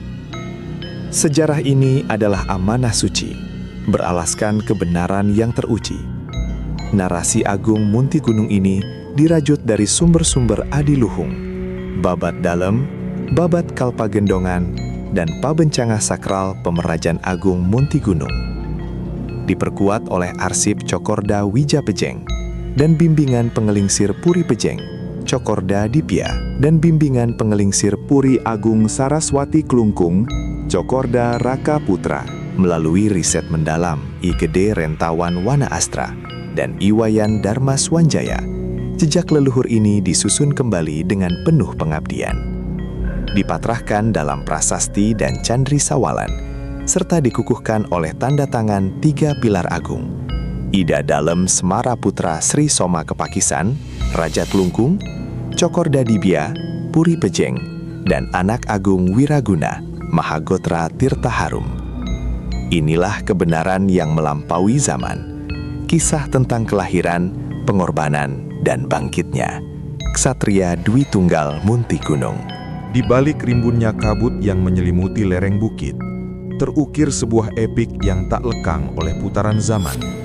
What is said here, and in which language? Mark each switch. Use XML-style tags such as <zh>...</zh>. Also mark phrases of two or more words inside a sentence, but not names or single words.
<id>Sejarah ini adalah amanah suci, beralaskan kebenaran yang teruji. Narasi Agung Muntigunung ini dirajut dari sumber-sumber adiluhung, babat dalem, babat kalpagendongan, dan pabencana sakral Pemerajan Agung Muntigunung. Diperkuat oleh arsip Cokorda Wijapejeng dan bimbingan pengelingsir Puri Pejeng, Cokorda Dipya, dan bimbingan pengelingsir Puri Agung Saraswati Klungkung, Cokorda Raka Putra, melalui riset mendalam IGD Rentawan Wana Astra dan Iwayan Dharma Swanjaya. Jejak leluhur ini disusun kembali dengan penuh pengabdian. Dipatrahkan dalam prasasti dan candri sawalan, serta dikukuhkan oleh tanda tangan 3 pilar agung. Ida Dalem Semara Putra Sri Soma Kepakisan, Raja Klungkung, Cokorda Dibya, Puri Pejeng, dan anak agung Wiraguna, Mahagotra Tirta Harum. Inilah kebenaran yang melampaui zaman. Kisah tentang kelahiran, pengorbanan, dan bangkitnya Ksatria Dwi Tunggal Muntigunung. Di balik rimbunnya kabut yang menyelimuti lereng bukit, terukir sebuah epik yang tak lekang oleh putaran zaman.</id>